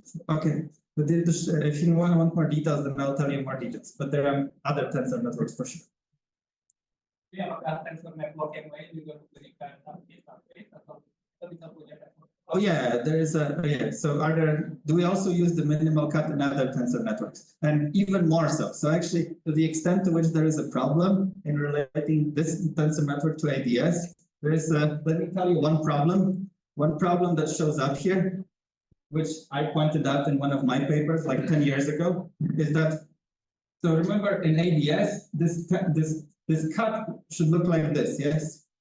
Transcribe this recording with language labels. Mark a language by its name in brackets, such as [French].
[English] Okay, but if you want more details, then I'll tell you more details. But there are other tensor networks for sure. [Indonesian] Ya, apakah tensor network yang lain juga memberikan interface atau kita bisa punya network? [English] Oh yeah, there is a So do we also use the minimal cut in other tensor networks? And even more so. So actually, to the extent to which there is a problem in relating this tensor network to ADS, there is let me tell you one problem. One problem that shows up here, which I pointed out in one of my papers like 10 years ago, is that, so remember in ADS, this cut should look like this, yes?